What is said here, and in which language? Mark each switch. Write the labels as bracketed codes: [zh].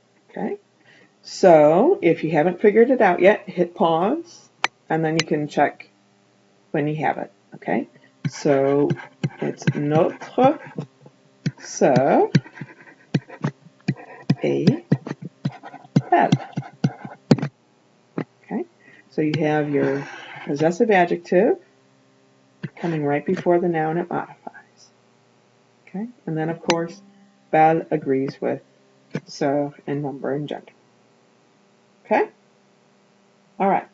[en] Okay. So if you haven't figured it out yet, hit pause, and then you can check when you have it. Okay. So it's [fr] notre sœur est belle. [en] Okay. So you have your possessive adjective coming right before the noun it modifies. Okay. And then of course, belle agrees with sœur in number and gender. Okay. All right.